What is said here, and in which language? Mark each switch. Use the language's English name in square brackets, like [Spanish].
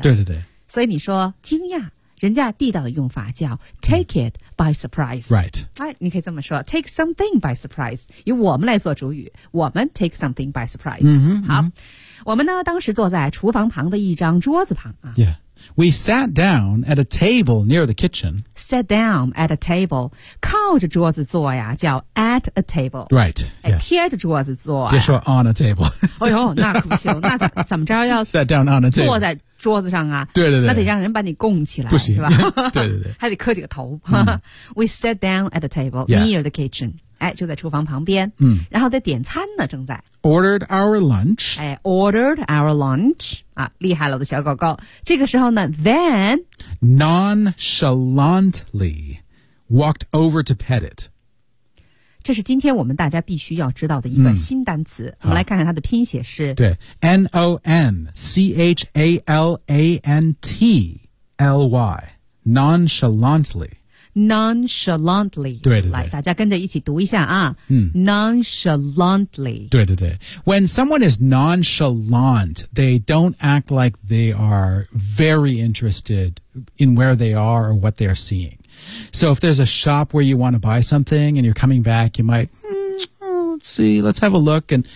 [Chinese] 对对对。所以你说惊讶，人家地道的用法叫 [English] take it by surprise, right? [Chinese] 哎，你可以这么说 ， [English] take something by surprise, [Chinese] 以我们来做主语，我们 take something by surprise. Mm-hmm, 好， mm-hmm. 我们呢，当时坐在厨房旁的一张桌子旁啊。 [English] Yeah. We sat down at a table near the kitchen. Sat down at a table. [Chinese] 靠着桌子坐呀叫 [English] at a table. Right.、Yeah. [Chinese] 贴着桌子坐别说 on a table. 哎呦那可不行。那怎么着要 [English] sat down on a table. [Chinese] 坐在桌子上啊。对对对。那得让人把你供起来。不行。是吧对对对。还得磕几个头。嗯、 [English] We sat down at a table、 yeah. near the kitchen. [Chinese] 哎就在厨房旁边。嗯。然后在点餐呢正在。 [English] Ordered our lunch. [Chinese] 哎 [English] ordered our lunch. [Chinese] 啊，厉害了我的小狗狗！这个时候呢 ， [English] then nonchalantly walked over to pet it。 [Chinese] 这是今天我们大家必须要知道的一个新单词。嗯、我们来看看它的拼写是： [English] 对 ，nonchalantly， nonchalantly， nonchalantly。 [Chinese] 对对对，来，大家跟着一起读一下啊。嗯 [English] ，nonchalantly。对对对 ，when someone is nonchalant, they don't act like they are very interested in where they are or what they're seeing. So if there's a shop where you want to buy something and you're coming back, you might,、let's see, let's have a look.